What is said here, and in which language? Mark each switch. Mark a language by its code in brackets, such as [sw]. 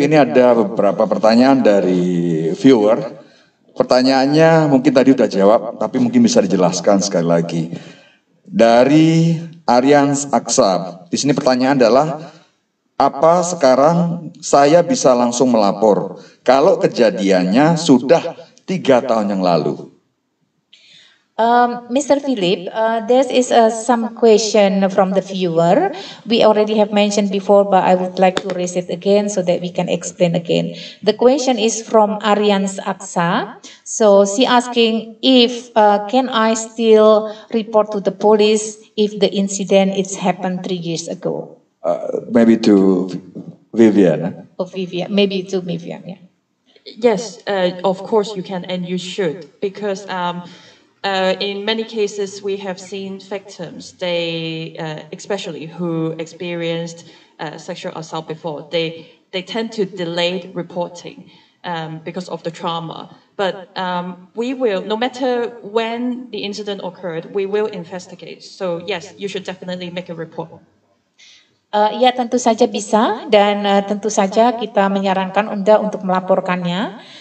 [id] Ini ada beberapa pertanyaan dari viewer. Pertanyaannya mungkin tadi udah jawab, tapi mungkin bisa dijelaskan sekali lagi. Dari Aryans Aksab, di sini pertanyaan adalah, apa sekarang saya bisa langsung melapor kalau kejadiannya sudah 3 tahun yang lalu? [en] Mr. Philip, there is some question from the viewer. We already have mentioned before, but I would like to raise it again so that we can explain again. The question is from Aryans Aksa. So she asking if can I still report to the police if the incident it's happened 3 years ago? Maybe to Vivian. Maybe to Vivian, yeah. Yes, of course you can and you should, because in many cases we have seen victims, they especially who experienced sexual assault before, they tend to delay reporting because of the trauma. But we will, no matter when the incident occurred, we will investigate. So yes, you should definitely make a report. [id] Ya tentu saja bisa, dan tentu saja kita menyarankan Anda untuk melaporkannya.